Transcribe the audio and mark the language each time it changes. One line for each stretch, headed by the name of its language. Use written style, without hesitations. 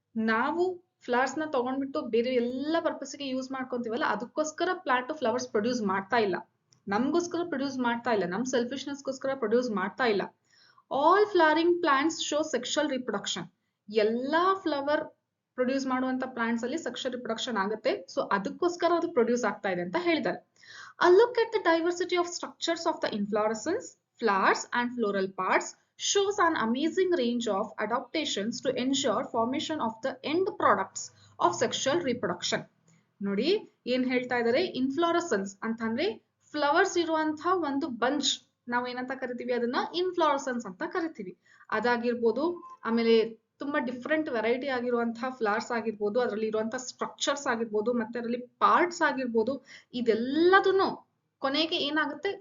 Kannada: ನಾವು ಫ್ಲವರ್ಸ್ ನ ತಗೊಂಡ್ಬಿಟ್ಟು ಬೇರೆ ಎಲ್ಲ ಪರ್ಪಸ್ಗೆ ಯೂಸ್ ಮಾಡ್ಕೊಂತೀವಲ್ಲ, ಅದಕ್ಕೋಸ್ಕರ ಪ್ಲಾಂಟ್ ಫ್ಲವರ್ಸ್ ಪ್ರೊಡ್ಯೂಸ್ ಮಾಡ್ತಾ ಇಲ್ಲ, ನಮ್ಗೋಸ್ಕರ ಪ್ರೊಡ್ಯೂಸ್ ಮಾಡ್ತಾ ಇಲ್ಲ, ನಮ್ ಸೆಲ್ಫಿಶ್ನೆಸ್ಗೋಸ್ಕರ ಪ್ರೊಡ್ಯೂಸ್ ಮಾಡ್ತಾ ಇಲ್ಲ.
English: All flowering plants show sexual reproduction.
Kannada: ಎಲ್ಲಾ ಫ್ಲವರ್ ಪ್ರೊಡ್ಯೂಸ್ ಮಾಡುವಂತ ಪ್ಲಾಂಟ್ಸ್ ಅಲ್ಲಿ ಸೆಕ್ಷುವಲ್ ರಿಪ್ರೊಡಕ್ಷನ್ ಆಗುತ್ತೆ. ಸೊ ಅದಕ್ಕೋಸ್ಕರ ಅದು ಪ್ರೊಡ್ಯೂಸ್ ಆಗ್ತಾ ಇದೆ ಅಂತ ಹೇಳಿದ್ದಾರೆ.
English: A look at the diversity of structures of the inflorescence, flowers and floral parts shows an amazing range of adaptations to ensure formation of the end products of sexual reproduction.
Kannada: ನೋಡಿ ಏನ್ ಹೇಳ್ತಾ ಇದ್ದಾರೆ? Inflorescence ಅಂತಂದ್ರೆ flowers ಇರುವಂತಹ ಒಂದು bunch, ನಾವು ಏನಂತ ಕರಿತೀವಿ? ಅದನ್ನ ಇನ್ಫ್ಲೋರಸೆನ್ಸ್ ಅಂತ ಕರಿತೀವಿ. ಅದಾಗಿರ್ಬೋದು, ಆಮೇಲೆ ತುಂಬಾ ಡಿಫ್ರೆಂಟ್ ವೆರೈಟಿ ಆಗಿರುವಂತಹ ಫ್ಲವರ್ಸ್ ಆಗಿರ್ಬೋದು, ಅದರಲ್ಲಿ ಇರುವಂತಹ ಸ್ಟ್ರಕ್ಚರ್ಸ್ ಆಗಿರ್ಬೋದು, ಮತ್ತೆ ಅದರಲ್ಲಿ ಪಾರ್ಟ್ಸ್ ಆಗಿರ್ಬೋದು, ಇದೆಲ್ಲದನ್ನು ಕೊನೆಗೆ ಏನಾಗುತ್ತೆ?